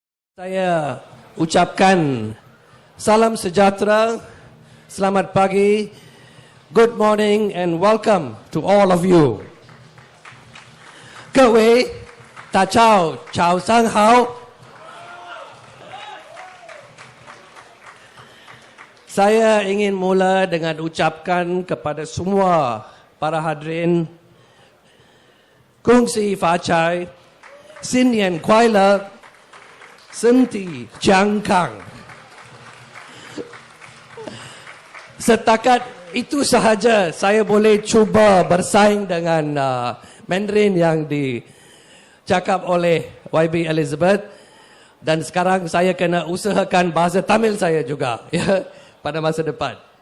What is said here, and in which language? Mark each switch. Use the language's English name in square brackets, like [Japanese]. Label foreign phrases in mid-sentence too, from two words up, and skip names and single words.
[Malay] Saya ucapkan salam sejahtera, selamat pagi, [English] good morning and welcome to all of you. [Chinese] 各位大家好，早上好。 [Malay] Saya ingin mula dengan ucapkan kepada semua para hadirin, [Chinese] 恭喜发财, 新年快乐，身体健康. [Malay] Setakat itu sahaja saya boleh cuba bersaing dengan Mandarin yang dicakap oleh YB Elizabeth, dan sekarang saya kena usahakan bahasa Tamil saya juga ya, pada masa depan.